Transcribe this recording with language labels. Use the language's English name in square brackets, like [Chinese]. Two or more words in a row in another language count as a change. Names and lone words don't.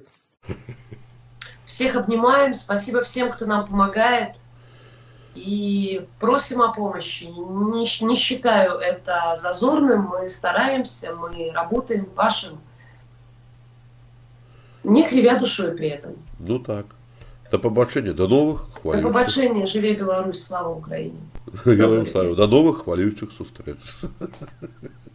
[Russian] Всех обнимаем, спасибо всем, кто нам помогает. И просим о помощи. Не считаю это зазорным, мы стараемся, мы работаем, пашем. Не кривя душой при этом. Ну так. [Ukrainian] До побачення, до нових хвалюючих. До побачення, живе Беларусь, слава Україні. [Russian] Я вам ставлю. [Ukrainian] До нових хвалюючих зустріч.